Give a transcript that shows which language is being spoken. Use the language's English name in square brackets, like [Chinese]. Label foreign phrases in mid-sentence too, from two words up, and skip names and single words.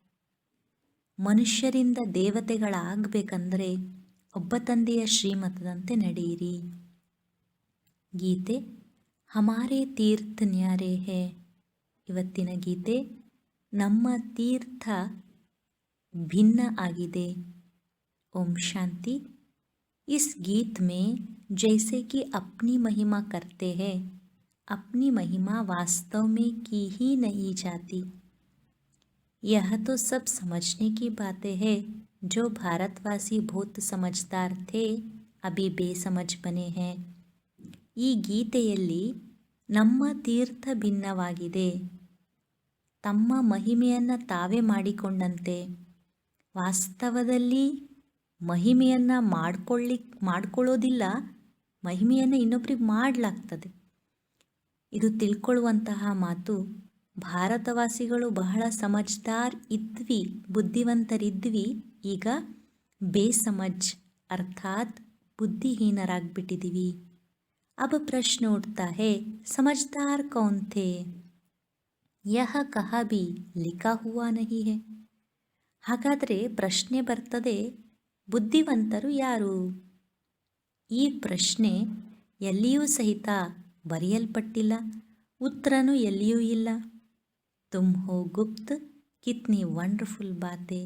[Kannada] ಮನುಷ್ಯರಿಂದ ದೇವತೆಗಳಾಗಬೇಕಂದ್ರೆ ಒಬ್ಬ ತಂದೆಯ ಶ್ರೀಮತದಂತೆ ನಡೆಯಿರಿ. [Hindi] गीत, हमारे तीर्थ न्यारे हैं. [Kannada] ಇವತ್ತಿನ ಗೀತೆ, ನಮ್ಮ ತೀರ್ಥ ಭಿನ್ನ ಆಗಿದೆ. ಓಂ ಶಾಂತಿ. [Hindi] इस गीत में जैसे कि अपनी महिमा करते हैं, अपनी महिमा वास्तव में की ही नहीं जाती. यह तो सब समझने की बातें हैं. जो भारतवासी बहुत समझदार थे, अभी बेसमझ बने हैं. [Kannada] ಈ ಗೀತೆಯಲ್ಲಿ ನಮ್ಮ ತೀರ್ಥ ಭಿನ್ನವಾಗಿದೆ. ತಮ್ಮ ಮಹಿಮೆಯನ್ನು ತಾವೇ ಮಾಡಿಕೊಂಡಂತೆ ವಾಸ್ತವದಲ್ಲಿ ಮಹಿಮೆಯನ್ನು ಮಾಡ್ಕೊಳ್ಳೋದಿಲ್ಲ, ಮಹಿಮೆಯನ್ನು ಇನ್ನೊಬ್ಬರಿಗೆ ಮಾಡಲಾಗ್ತದೆ. ಇದು ತಿಳ್ಕೊಳ್ಳುವಂತಹ ಮಾತು. ಭಾರತವಾಸಿಗಳು ಬಹಳ ಸಮಜ್ದಾರ್ ಇದ್ವಿ, ಬುದ್ಧಿವಂತರಿದ್ವಿ, ಈಗ ಬೇಸಮಜ್ ಅರ್ಥಾತ್ ಬುದ್ಧಿಹೀನರಾಗ್ಬಿಟ್ಟಿದ್ದೀವಿ. [Hindi] अब प्रश्न उठता है, समझदार कौन थे? यह कहा भी लिखा हुआ नहीं है. [Kannada] ಹಾಗಾದರೆ ಪ್ರಶ್ನೆ ಬರ್ತದೆ, ಬುದ್ಧಿವಂತರು ಯಾರು? ಈ ಪ್ರಶ್ನೆ ಎಲ್ಲಿಯೂ ಸಹಿತ ಬರೆಯಲ್ಪಟ್ಟಿಲ್ಲ, ಉತ್ತರನೂ ಎಲ್ಲಿಯೂ ಇಲ್ಲ. [Hindi] तुम हो गुप्त, कितनी वंडरफुल बातें.